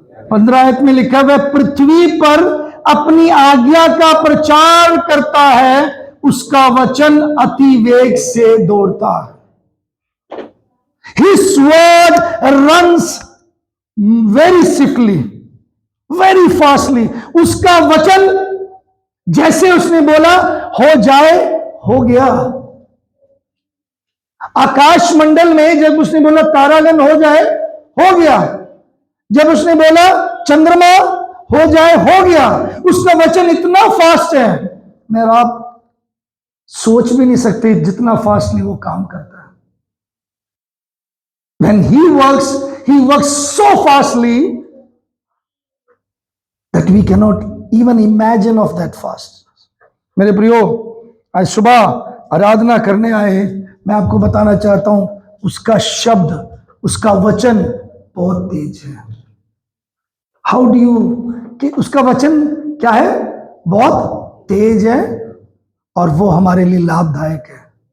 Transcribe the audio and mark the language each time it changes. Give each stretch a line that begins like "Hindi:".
Hindi: 15 आयत में लिखा है, वह पृथ्वी पर अपनी आज्ञा का प्रचार करता है, उसका वचन अति वेग से दौड़ता है।
English: His word runs very swiftly, very fastly.
Hindi: उसका वचन जैसे उसने बोला हो जाए, हो गया। आकाश मंडल में जब उसने बोला तारागण हो जाए, हो गया। जब उसने बोला चंद्रमा हो जाए, हो गया। उसका वचन इतना फास्ट है, मैं आप सोच भी नहीं सकते जितना फास्टली वो काम करता है।
English: When he works so fastly that we cannot even imagine of that fast.
Hindi: मेरे प्रियो, आज सुबह आराधना करने आए, मैं आपको बताना चाहता हूं, उसका शब्द, उसका वचन बहुत तेज है।
English: how do you,
Hindi: कि उसका वचन क्या है? बहुत तेज है और वो हमारे लिए लाभदायक है।